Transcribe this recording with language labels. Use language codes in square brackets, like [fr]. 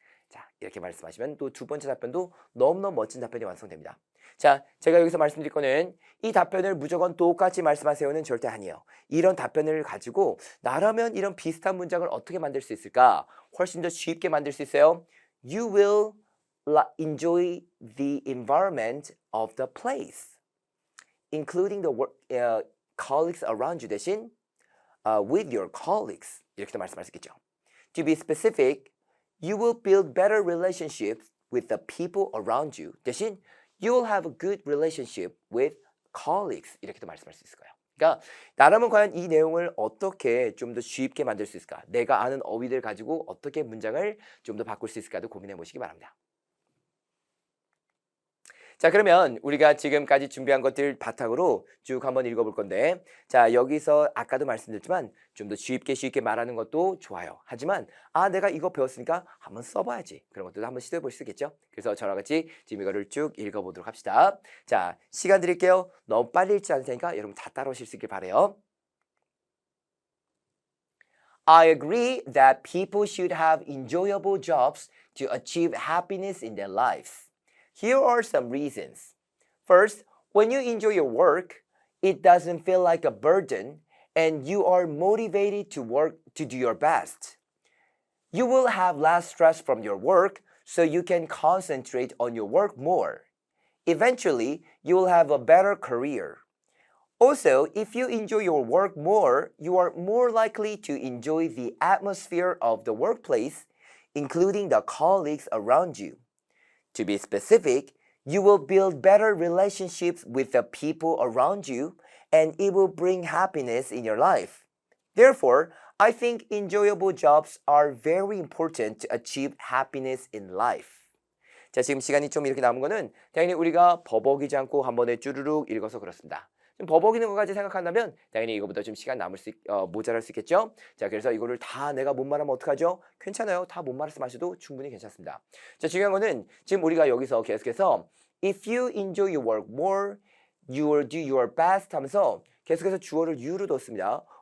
[ko] 자, 이렇게 말씀하시면 또 두 번째 답변도 너무너무 멋진 답변이 완성됩니다. 자, 제가 여기서 말씀드릴 거는 이 답변을 무조건 똑같이 말씀하세요는 절대 아니에요. 이런 답변을 가지고 나라면 이런 비슷한 문장을 어떻게 만들 수 있을까? 훨씬 더 쉽게 만들 수 있어요. [en] You will enjoy the environment of the place, including the colleagues around you [ko] 대신 [en] with your colleagues [ko] 이렇게도 말씀할 수 있겠죠. [en] To be specific, you will build better relationships with the people around you [ko] 대신 [en] you will have a good relationship with colleagues [ko] 이렇게도 말씀할 수 있을 거예요. 그러니까 나라면 과연 이 내용을 어떻게 좀 더 쉽게 만들 수 있을까? 내가 아는 어휘들 가지고 어떻게 문장을 좀 더 바꿀 수 있을까도 고민해 보시기 바랍니다. 자, 그러면 우리가 지금까지 준비한 것들 바탕으로 쭉 한번 읽어볼 건데 자, 여기서 아까도 말씀드렸지만 좀 더 쉽게 말하는 것도 좋아요. 하지만 내가 이거 배웠으니까 한번 써봐야지. 그런 것들도 한번 시도해 볼 수 있겠죠? 그래서 저랑 같이 지금 이거를 쭉 읽어보도록 합시다. 자, 시간 드릴게요. 너무 빨리 읽지 않을 테니까 여러분 다 따라오실 수 있길 바라요. [en] I agree that people should have enjoyable jobs to achieve happiness in their lives. Here are some reasons. First, when you enjoy your work, it doesn't feel like a burden and you are motivated to do your best. You will have less stress from your work so you can concentrate on your work more. Eventually, you will have a better career. Also, if you enjoy your work more, you are more likely to enjoy the atmosphere of the workplace, including the colleagues around you. To be specific, you will build better relationships with the people around you, and it will bring happiness in your life. Therefore, I think enjoyable jobs are very important to achieve happiness in life. [ko] 자, 지금 시간이 좀 이렇게 남은 거는 당연히 우리가 버벅이지 않고 한 번에 쭈루룩 읽어서 그렇습니다. 좀 버벅이는 것까지 생각한다면 당연히 이거보다 좀 시간 모자랄 수 있겠죠. 자, 그래서 이거를 다 내가 못 말하면 어떡하죠? 괜찮아요. 다 못 말아서 마셔도 충분히 괜찮습니다. 자, 중요한 거는 지금 우리가 여기서 계속해서 [en] if you enjoy your work more, you will do your best [ko] 하면서 계속해서 주어를 you로 뒀습니다.